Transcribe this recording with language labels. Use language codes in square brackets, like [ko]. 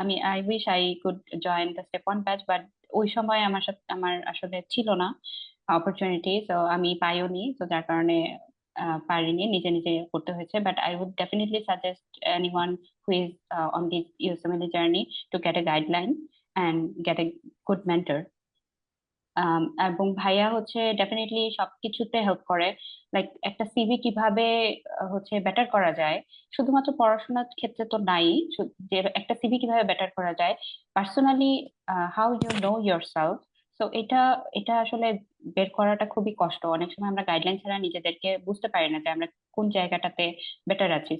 [en] I wish I could join the step one batch, [bn] but ওই সময় আমার আসলে ছিল না অপরচুনিটি, তো আমি পাইওনি, তো যার কারণে পারিনি, নিজে নিজে করতে হয়েছে। [en] But I would definitely suggest anyone who is on this USMLE journey to get a guideline and get a good mentor. [bn] এবং ভাইয়া হচ্ছে ডেফিনেটলি সবকিছুতে হেল্প করে। লাইক একটা সিভি কিভাবে হচ্ছে বেটার করা যায়, শুধুমাত্র পড়াশোনার ক্ষেত্রে তো নাই, যে একটা সিভি কিভাবে বেটার করা যায়, [en] Personally how you know yourself. [bn] তো এটা এটা আসলে বের করাটা খুবই কষ্ট। অনেক সময় আমরা গাইডলাইন ছাড়া নিজেদেরকে বুঝতে পারি না যে আমরা কোন জায়গাটাতে বেটার আছি।